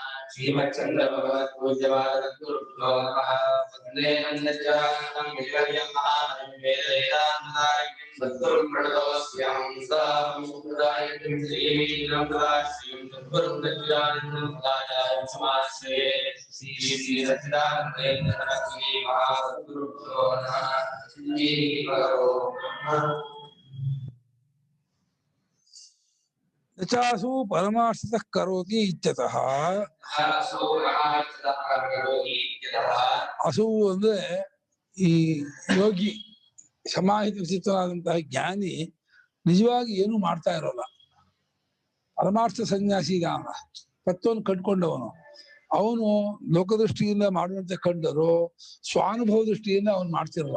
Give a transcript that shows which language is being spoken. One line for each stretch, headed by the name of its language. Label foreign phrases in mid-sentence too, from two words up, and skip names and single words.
Sanskrit: श्रीमच्छन्द्रभगवत्पूज्यपादसद्गुरुभ्यो नमः वन्दे नन्दज्जातं विजयं महामहिं वेदवेदान्तदायकं सद्गुरुं प्रणतोऽस्म्यहं सदाशिवं श्रीमीन्द्रं सदाशिवं सद्गुरुं सच्चिदानन्दं सदाचार्यं समाश्रये श्री सच्चिदानन्देन्द्र सरस्वती महासद्गुरुभ्यो नमः श्रीगुरो चासु परमार्थतः करोति इत्यतः असु
Kannada: ಅಂದ್ರೆ ಈ ಯೋಗಿ ಸಮಾಹಿತ ವಿಚಿತ್ರನಾದಂತಹ ಜ್ಞಾನಿ ನಿಜವಾಗಿ ಏನು ಮಾಡ್ತಾ ಇರೋಲ್ಲ. ಪರಮಾರ್ಥ ಸನ್ಯಾಸಿ ಇದಾನ, ತತ್ವವನ್ನು ಕಂಡುಕೊಂಡವನು. ಅವನು ಲೋಕದೃಷ್ಟಿಯಿಂದ ಮಾಡುವಂತೆ ಕಂಡರು ಸ್ವಾನುಭವ ದೃಷ್ಟಿಯಿಂದ ಅವನು ಮಾಡ್ತಿರಲ್ಲ.